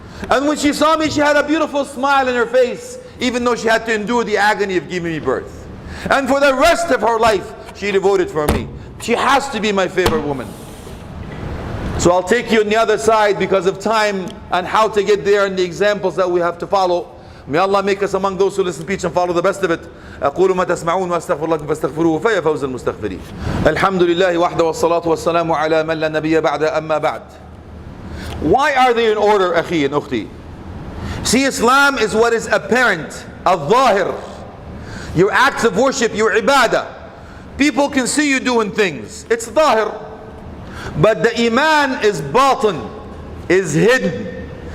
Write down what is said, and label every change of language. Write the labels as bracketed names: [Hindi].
[English] And when she saw me, she had a beautiful smile on her face, even though she had to endure the agony of giving me birth. And for the rest of her life, she devoted for me. She has to be my favorite woman. So I'll take you on the other side because of time and how to get there and the examples that we have to follow. May Allah make us among those who listen to speech and follow the best of it. [Arabic] أقول ما تسمعون وأستغفر لكم فاستغفروه فيا فوز المستغفرين. الحمد لله وحده والصلاة والسلام على من لا نبي بعد أما بعد. [English] Why are they in order, أخي and أختي? See, Islam is what is apparent, al-zahir. Your acts of worship, your ibadah. People can see you doing things. It's zahir. But the iman is batin, is hidden.